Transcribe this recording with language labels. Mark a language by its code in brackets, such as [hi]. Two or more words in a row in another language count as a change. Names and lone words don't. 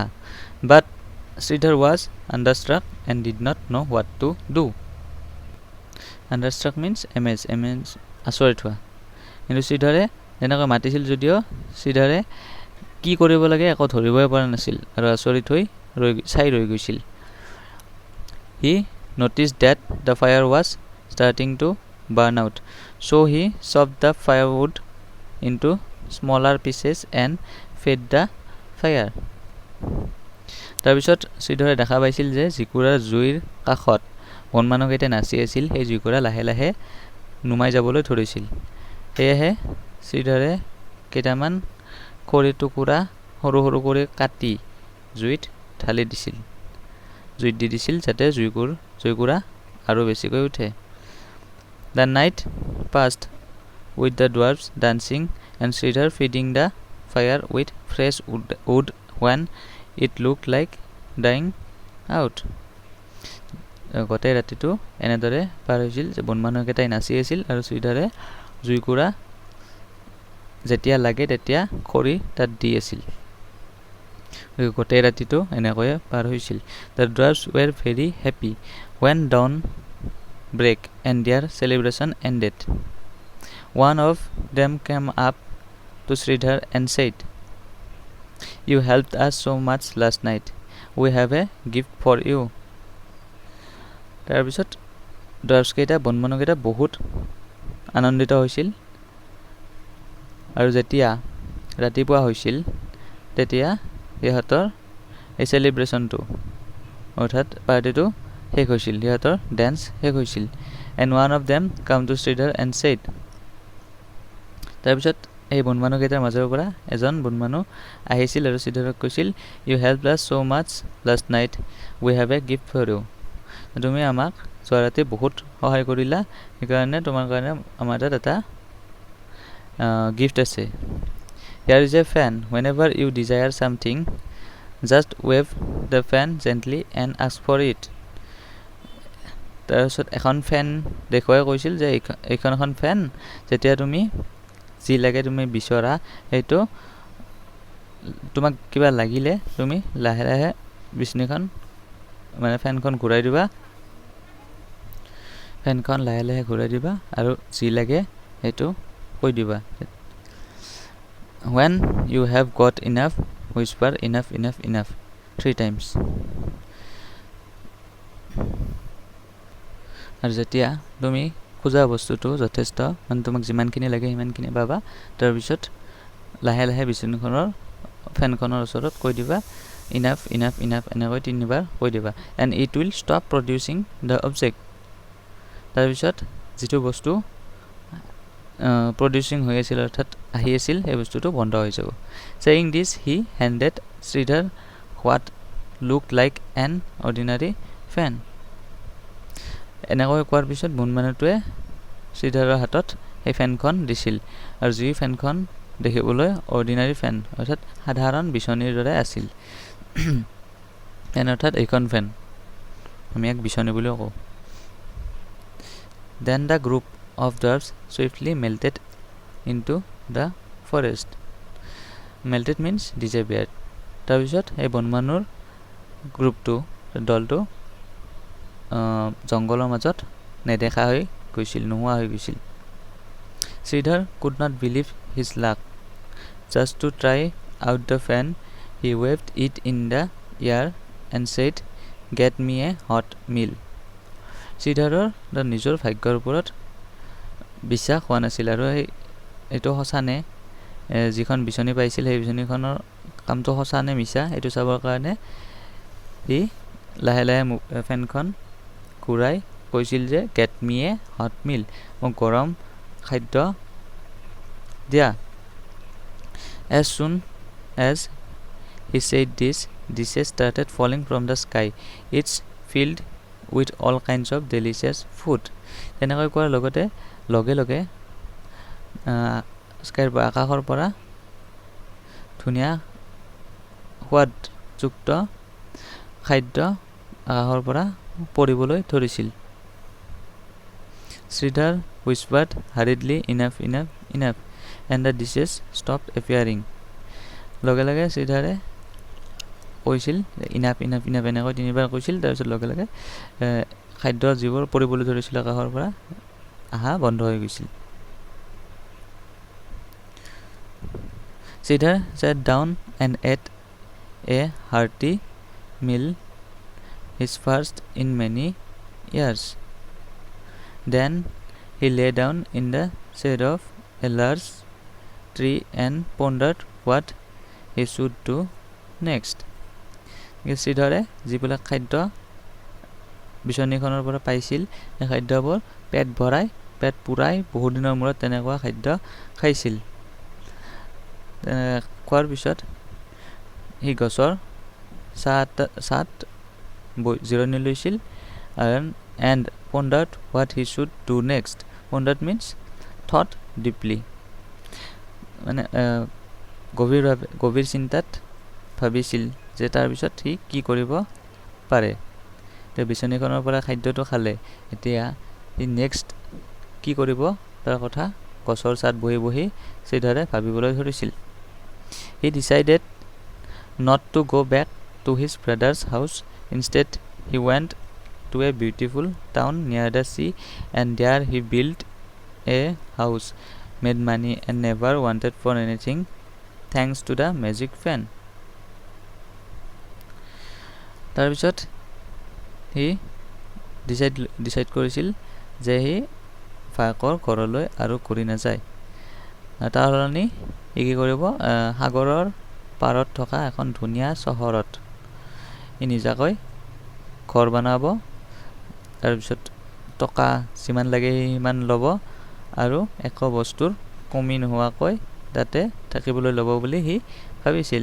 [en] But Sridhar was dumbstruck and did not know what to do. dumbstruck means amaze [as] আচৰিত হোৱা। কিন্তু শ্ৰীধৰে যেনেকৈ মাতিছিল যদিও শ্ৰীধৰে কি কৰিব লাগে একো ধৰিবই পৰা নাছিল আৰু আচৰিত হৈ চাই ৰৈ গৈছিল। [en] হি noticed that the fire was starting to burn out, so he chopped the firewood into smaller pieces and fed the fire. [as] তাৰপিছত শ্ৰীধৰে দেখা পাইছিল যে জুইকুৰাৰ জুইৰ কাষত বন মানুহকেইটাই নাচি আছিল, সেই জুইকুৰা লাহে লাহে নুমাই যাবলৈ ধৰিছিল। সেয়েহে শ্ৰীধৰে কেইটামান খৰিৰ টুকুৰা সৰু সৰু কৰি কাটি জুইত দি দিছিল যাতে জুইকুৰা আৰু বেছিকৈ উঠে। [en] The night passed with the dwarfs dancing and Sridhar feeding the fire with fresh wood when it looked like dying out. [as] গোটেই ৰাতিটো এনেদৰে পাৰ হৈছিল যে বন মানুহকেইটাই নাচি আছিল আৰু শ্ৰীধৰে জুইকুৰা যেতিয়া লাগে তেতিয়া খৰি তাত দি আছিল। গোটেই ৰাতিটো এনেকৈয়ে পাৰ হৈছিল। [en] The dwarfs were very happy when dawn break and their celebration ended. One of them came up to Sridhar and said, "You helped us so much last night. We have a gift for you." [as] তাৰপিছত ড্ৰাফ্টছ কেইটা বন মানুহকেইটা বহুত আনন্দিত হৈছিল আৰু যেতিয়া ৰাতিপুৱা হৈছিল তেতিয়া ইহঁতৰ এই চেলিব্ৰেশ্যনটো অৰ্থাৎ পাৰ্টিটো শেষ হৈছিল, সিহঁতৰ ডেন্স শেষ হৈছিল। [en] And one of them came to Sridhar and said. [as] তাৰপিছত এই বন মানুহকেইটাৰ মাজৰ পৰা এজন বন মানুহ আহিছিল আৰু শ্ৰীধৰক কৈছিল, [en] "You help us so much last night, we have a gift for you." [as] তুমি আমাক যোৱা ৰাতি বহুত সহায় কৰিলা, সেইকাৰণে তোমাৰ কাৰণে আমাৰ তাত এটা গিফ্ট আছে। [en] Here is a fan. Whenever you desire something, just wave the fan gently and ask for it. [as] তাৰপিছত এখন ফেন দেখুৱাই কৈছিল যে এইখন এখন ফেন, যেতিয়া তুমি যি লাগে তুমি বিচৰা সেইটো তোমাক কিবা লাগিলে তুমি লাহে লাহে বিচনীখন ফেনখন ঘূৰাই দিবা আৰু যি লাগে সেইটো কৈ দিবা। [en] When you have got enough, whisper enough 3 times. [as] আৰু যেতিয়া তুমি খোজা বস্তুটো যথেষ্ট তোমাক যিমানখিনি লাগে সিমানখিনি পাবা, তাৰপিছত লাহে লাহে ফেনখনৰ ওচৰত কৈ দিবা enough এনেকৈ 3বাৰ কৈ দিবা। [en] and it will stop producing the object. [as] তাৰপিছত যিটো বস্তু প্ৰডিউচিং হৈ আছিল অৰ্থাৎ আহি আছিল সেই বস্তুটো বন্ধ হৈ যাব। [en] Saying this, he handed Sridhar what looked like an ordinary fan. [as] এনেকৈ কোৱাৰ পিছত বুন মানুহটোৱে শ্ৰীধৰৰ হাতত সেই ফেনখন দিছিল আৰু যি ফেনখন দেখিবলৈ [en] ordinary fan [as] অৰ্থাৎ সাধাৰণ বিচনীৰ দৰে আছিল। ফেন অৰ্থাৎ এইখন ফেন, আমি এক বিচনী বুলিও কওঁ। [en] Then the group of dwarfs swiftly melted into the forest. Melted means disappeared. [as] তাৰপিছত এই বনমানুৰ গ্ৰুপটো দলটো জংঘলৰ মাজত নেদেখা হৈ গৈছিল, নোহোৱা হৈ গৈছিল। [en] Sridhar could not believe his luck. Just to try out the fan, he waved it in the air and said, "Get me a hot meal." [as] শ্ৰীধৰৰ নিজৰ ভাগ্যৰ ওপৰত বিশ্বাস হোৱা নাছিল আৰু এইটো সঁচানে যিখন বিচনী পাইছিল সেই বিচনীখনৰ কামটো সঁচানে মিছা এইটো চাবৰ কাৰণে সি লাহে লাহে ফেনখন ঘূৰাই কৈছিল যে [en] get me a hot meal, [as] মোক গৰম খাদ্য দিয়া। [en] As soon as he said this, dishes started falling from the sky. It's filled with all kinds of delicious food. [as] তেনেকৈ কোৱাৰ লগতে লগে লগে আকাশৰ পৰা ধুনীয়া সোৱাদযুক্ত খাদ্য আকাশৰ পৰা পৰিবলৈ ধৰিছিল। [en] Sridhar whispered hurriedly, "Enough, enough, enough," and the dishes stopped appearing. [as] লগে লগে শ্ৰীধাৰে কৈছিল [en] enough enough enough [as] এনেকৈ তিনিবাৰ কৈছিল। তাৰপিছত লগে লগে খাদ্য যিবোৰ পৰিবলৈ ধৰিছিল আকাশৰ পৰা আহা বন্ধ হৈ গৈছিল। [en] Sridhar sat down and ate a hearty meal, his first in many years. Then he lay down in the shade of a large tree and pondered what he should do next. [as] শ্ৰীধৰে যিবিলাক খাদ্য বিচনীখনৰ পৰা পাইছিল সেই খাদ্যবোৰ পেট পুৰাই বহুত দিনৰ মূৰত তেনেকুৱা খাদ্য খাইছিল। খোৱাৰ পিছত সি গছৰ ছাঁত জিৰণি লৈছিল [en] and pondered what he should do next. Pondered means thought deeply, [as] মানে গভীৰ চিন্তাত ভাবিছিল যে তাৰপিছত সি কি কৰিব পাৰে। এতিয়া বিচনীখনৰ পৰা খাদ্যটো খালে, এতিয়া সি নেক্সট কি কৰিব তাৰ কথা গছৰ ছাঁত বহি বহি শ্ৰীধৰে ভাবিবলৈ ধৰিছিল। [en] He decided not to go back to his brother's house. Instead, he went to a beautiful town near the sea, and there he built a house, made money, and never wanted for anything, thanks to the magic fan. [as] তাৰপিছত সি ডিচাইড কৰিছিল যে সি ভায়েকৰ ঘৰলৈ আৰু ঘূৰি নাযায়। তাৰ সলনি সি কি কৰিব, সাগৰৰ পাৰত থকা এখন ধুনীয়া চহৰত সি নিজাকৈ ঘৰ বনাব, তাৰপিছত টকা যিমান লাগে সিমান ল'ব আৰু একো বস্তুৰ কমি নোহোৱাকৈ তাতে থাকিবলৈ ল'ব বুলি সি ভাবিছিল।